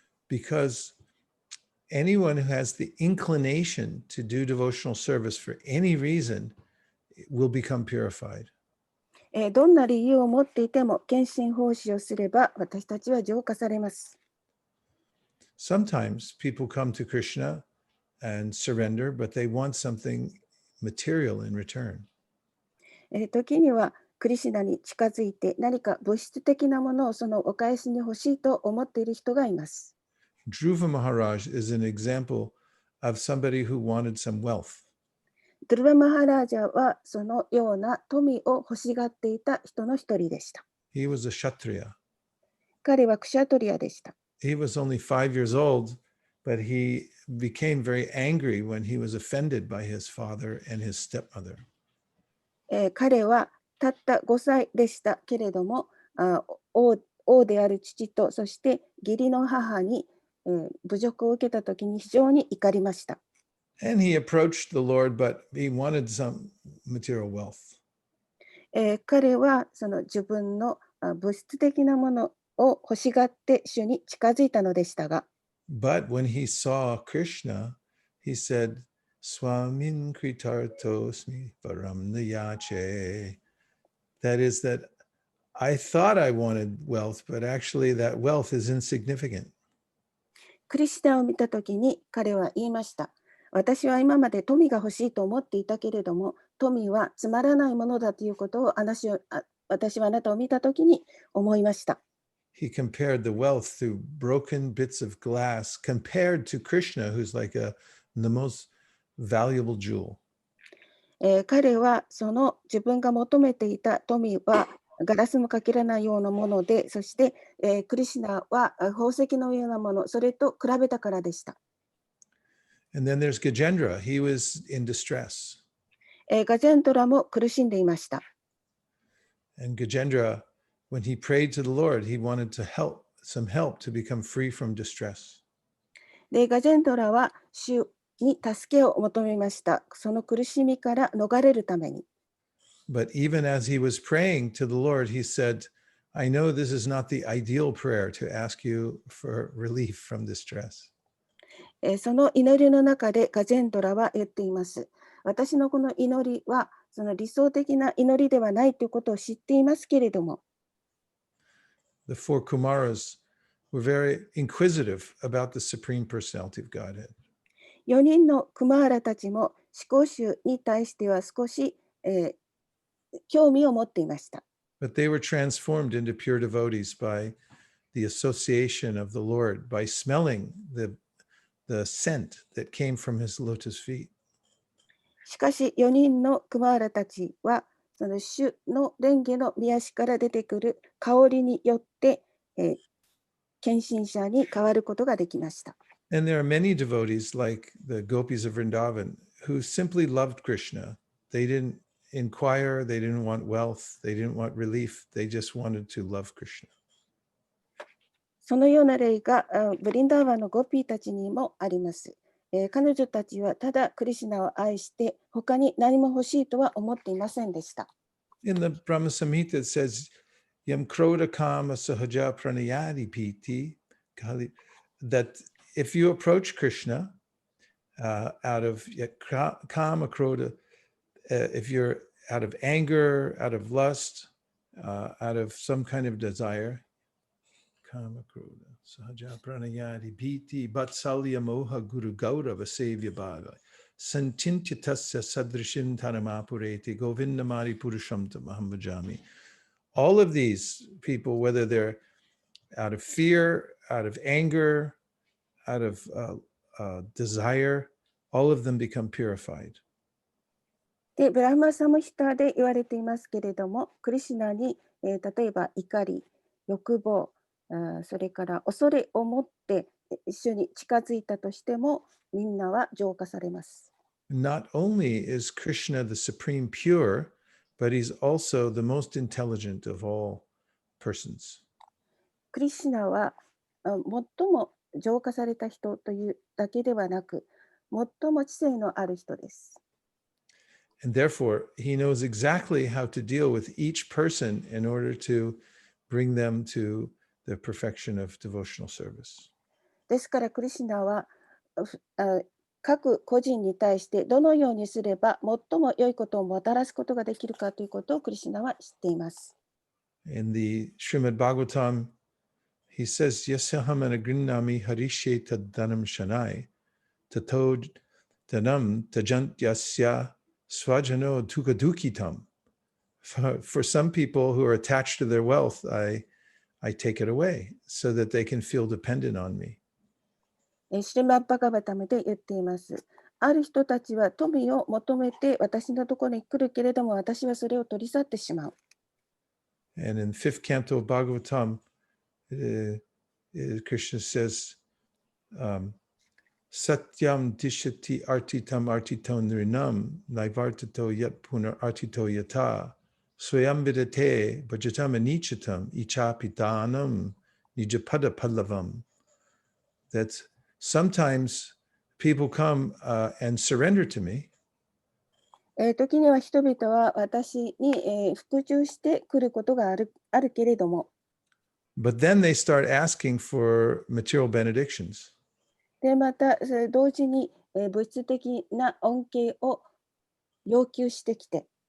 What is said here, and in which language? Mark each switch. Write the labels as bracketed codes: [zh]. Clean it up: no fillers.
[en] Because anyone who has the inclination to do devotional service for any reason will become purified. [ja] どんな理由を持っていても献身奉仕をすれば私たちは浄化されます。 [en] Sometimes people come to Krishna and surrender, but they want something material in return. [ja] 時にはクリシュナに近づいて何か物質的なものをそのお返しに欲しいと思っている人がいます。 [en] Dhruva Maharaj is an example of somebody who wanted some wealth. [ja] ドゥルバ・マハラージャはそのような富を欲しがっていた人の一人でした。 [en] He was a Kshatriya. [ja] 彼はクシャトリアでした。 [en] He was only 5 years old, but he became very angry when he was offended by his father and his stepmother. [ja] 彼はたった5歳でしたけれども、王である父とそして義理の母に、侮辱を受けたときに非常に怒りました。 [en] And he approached the Lord, but he wanted some material wealth. [ja] 彼はその自分の物質的なものを欲しがって主に近づいたのでしたが、 [en] But when he saw Krishna, he said, [sa] Swamin kritartosmi varam nayache. [en] That is that I thought I wanted wealth, but actually that wealth is insignificant. [ja] クリシュナを見たときに彼は言いました。私は今まで富が欲しいと思っていたけれども、富はつまらないものだということを私はあなたを見たときに思いました。 [en] he compared the wealth through broken bits of glass compared to Krishna, who's like the most valuable jewel. [ja] 彼はその自分が求めていた富はガラスのかけらないようなもので、そして、クリシュナは宝石のようなもの、それと比べたからでした。 [en] And then there's Gajendra. He was in distress. [ja] ガジェンドラも苦しんでいました。 [en] And Gajendra, when he prayed to the Lord, he wanted to some help to become free from distress. [ja] で、ガジェンドラは主に助けを求めました。その苦しみから逃れるために。 [en] But even as he was praying to the Lord, he said, I know this is not the ideal prayer to ask you for relief from distress. [ja] その祈りの中でガジェンドラは言っています。私のこの祈りはその理想的な祈りではないということを知っていますけれども。 [en] The four Kumaras were very inquisitive about the Supreme Personality of Godhead. [ja] 4人のクマーラたちも思考集に対しては少し、興味を持っていました。 [en] But they were transformed into pure devotees by the association of the Lord, by smelling the scent that came from his lotus feet. [ja] しかし4人のクマーラたちはその主の蓮華の御足から出てくる香りによって、献身者に変わることができました。 [en] And there are many devotees like the gopis of Vrindavan who simply loved Krishna. They didn't inquire, they didn't want wealth, they didn't want relief, they just wanted to love Krishna. [ja] そのような例がブリンダーバンのゴピーたちにもあります。彼女たちはただクリシュナを愛して他に何も欲しいとは思っていませんでした。 [en] In the Brahma Samhita it says, [sa] Yam Kroda Kama Sahaja Pranayadi Piti, [en] that if you approach Krishna out of Kama Kroda, if you're out of anger, out of lust, out of some kind of desire, [sa] Kama Kroda, Sahaja Pranayadi Piti, Vatsalya Moha Guru Gaurava Sevya Bhava, Santintyatasya Sadrishin Tanamapureti, Govindamari Purusham Tamaham Bhajami. [en] All of these people, whether they're out of fear, out of anger, out of desire, all of them become purified. [ja] で、ブラマサムヒタで言われていますけれども、クリシュナに、例えば怒り、欲望、それから恐れを持って一緒に近づいたとしても、みんなは浄化されます。 [en] Not only is Krishna the supreme pure, but he's also the most intelligent of all persons. [ja] クリシュナは最も浄化された人というだけではなく、最も知性のある人です。 [en] And therefore, he knows exactly how to deal with each person in order to bring them to the perfection of devotional service. [ja] ですからクリシュナは各個人に対してどのようにすれば最も良いことをもたらすことができるかということをクリシュナは知っています。 [en] In the Srimad Bhagavatam, he says, [sa] Yasyaham anagrinnami harishe taddanam shanai, tato danam tajant yasya swajano tukadukitam. [en] For some people who are attached to their wealth, I take it away so that they can feel dependent on me. [ja] シリマッバガバタムで言っています。ある人たちは富を求めて私のところに来るけれども、私はそれを取り去ってしまう。 [en] And in 5th canto of Bhagavatam, Krishna says, [sa] Satyam dishati artitam artito nrinam naivartato yat punar artito yata swayam vidate bhajatam anichatam ichapitanam nijapada pallavam. [en] That sometimes people come and surrender to me. [ja] 時には人々は私に、服従してくることがあるけれども、 [en] But then they start asking for material benedictions. [ja] でまた同時に、物質的な恩恵を要求してきて、